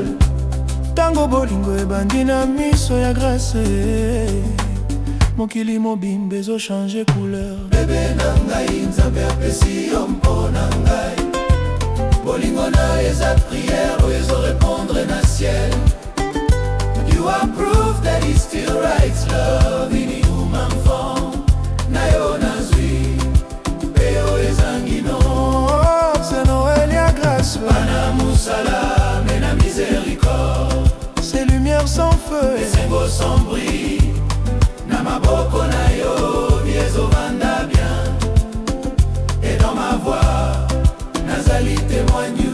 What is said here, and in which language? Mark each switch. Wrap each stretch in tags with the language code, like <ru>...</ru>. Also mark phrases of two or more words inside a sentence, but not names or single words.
<ln>Tango bolingo ebandi na miso ya grâce, mokili mobimba ezochange couleur. Bebe na ngai nzambe apesi yo mpona ngai, bolingo na eza prière oyo ezorépondre na ciel.</ln> <en>You are proof that he still writes love in human form.</en> <ln>Na yo nazwi pe yo ezangi no.</ln> <fr>Oh, c'est Noël ya grâce.</fr> <ln>Pana musala mena</ln> <fr>miséricorde, c'est lumière sans feu, esengo sans bruit.</fr> <ln>Na maboko na yo viezovanda bien,</ln> <fr>et dans ma voix</fr> <ln>nazali témoigne.</ln>